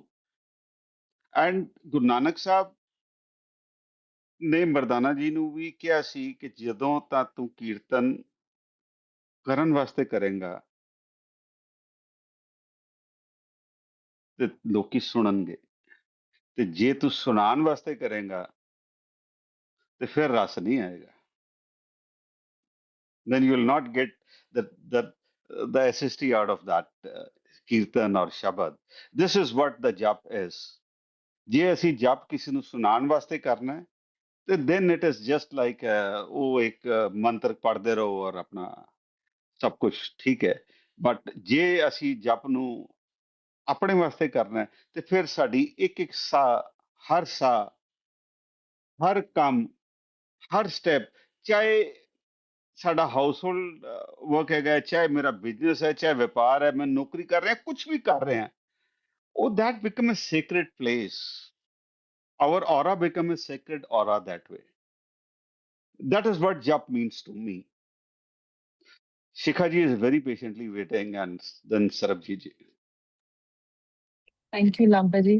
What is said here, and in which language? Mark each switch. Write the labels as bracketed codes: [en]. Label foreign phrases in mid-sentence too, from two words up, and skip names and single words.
[pa] ਐਂਡ ਗੁਰੂ ਨਾਨਕ ਸਾਹਿਬ ਨੇ ਮਰਦਾਨਾ ਜੀ ਨੂੰ ਵੀ ਕਿਹਾ ਸੀ ਕਿ ਜਦੋਂ ਤਾਂ ਤੂੰ ਕੀਰਤਨ ਕਰਨ ਵਾਸਤੇ ਕਰੇਂਗਾ ਤੇ ਲੋਕੀ ਸੁਣਨਗੇ, ਤੇ ਜੇ ਤੂੰ ਸੁਣਾਉਣ ਵਾਸਤੇ ਕਰੇਂਗਾ ਤੇ ਫਿਰ ਰਸ ਨਹੀਂ ਆਏਗਾ। [en] then you will not get the SST out of that kirtan or shabad. This is what the jap is. [pa] ਜੇ ਅਸੀਂ ਜਪ ਕਿਸੇ ਨੂੰ ਸੁਣਾਉਣ ਵਾਸਤੇ ਕਰਨਾ ਹੈ ਤੇ [en] then it is just like [pa] ਉਹ ਇੱਕ ਮੰਤਰ ਪੜ੍ਹਦੇ ਰਹੋ ਔਰ ਆਪਣਾ ਸਭ ਕੁਝ ਠੀਕ ਹੈ। ਬਟ ਜੇ ਅਸੀਂ ਜਪ ਨੂੰ ਆਪਣੇ ਵਾਸਤੇ ਕਰਨਾ ਹੈ ਤੇ ਫਿਰ ਸਾਡੀ ਇੱਕ ਇੱਕ ਸਾਹ, ਹਰ ਕੰਮ, ਹਰ ਸਟੈਪ, ਚਾਹੇ ਸਾਡਾ [en] house hold work [pa] ਹੈਗਾ, ਚਾਹੇ ਮੇਰਾ ਬਿਜ਼ਨਸ ਹੈ, ਚਾਹੇ ਵਪਾਰ ਹੈ, ਮੈਂ ਨੌਕਰੀ ਕਰ ਰਿਹਾ, ਕੁਝ ਵੀ ਕਰ ਰਿਹਾ, [en] Oh, that become a sacred place. Our aura become a sacred aura that way. That is what jap means to me. Shikhaji is very patiently waiting, and then Sarabji ji. Thank you, Lambaji.